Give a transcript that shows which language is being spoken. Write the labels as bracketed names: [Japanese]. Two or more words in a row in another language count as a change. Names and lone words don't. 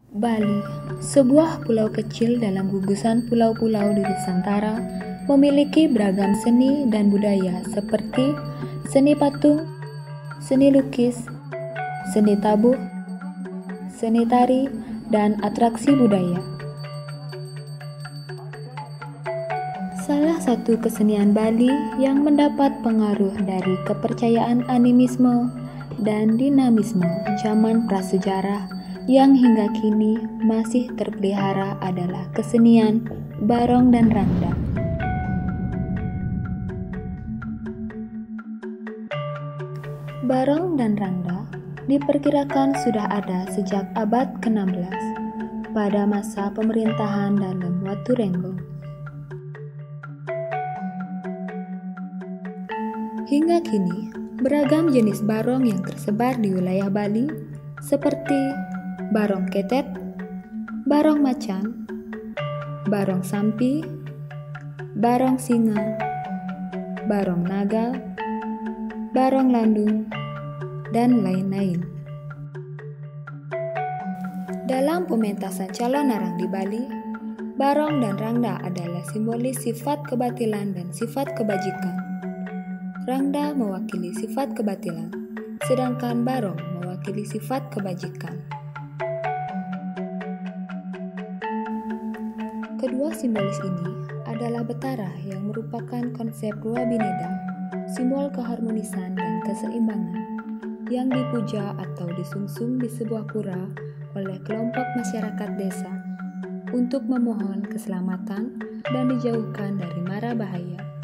[Indonesian] Bali, sebuah pulau kecil dalam gugusan pulau-pulau di Nusantara, memiliki beragam seni dan budaya seperti seni patung, seni lukis, seni tabuh, seni tari, dan atraksi budaya. Salah satu kesenian Bali yang mendapat pengaruh dari kepercayaan animisme dan dinamisme zaman prasejarah yang hingga kini masih terpelihara adalah kesenian Barong dan Rangda. Barong dan Rangda diperkirakan sudah ada sejak abad ke-16 pada masa pemerintahan Dalem Watturenggo. Hingga kini, beragam jenis barong yang tersebar di wilayah Bali seperti barong ketet, barong macan, barong sampi, barong singa, barong naga, barong landung, dan lain-lain. Dalam pementasan calon narang di Bali, barong dan rangda adalah simbolis sifat kebatilan dan sifat kebajikan. Rangda mewakili sifat kebatilan, sedangkan barong mewakili sifat kebajikan. Kedua simbolis ini adalah betara yang merupakan konsep Rua Bineda, simbol keharmonisan dan keseimbangan, yang dipuja atau disungsung di sebuah pura oleh kelompok masyarakat desa untuk memohon keselamatan dan dijauhkan dari mara bahaya.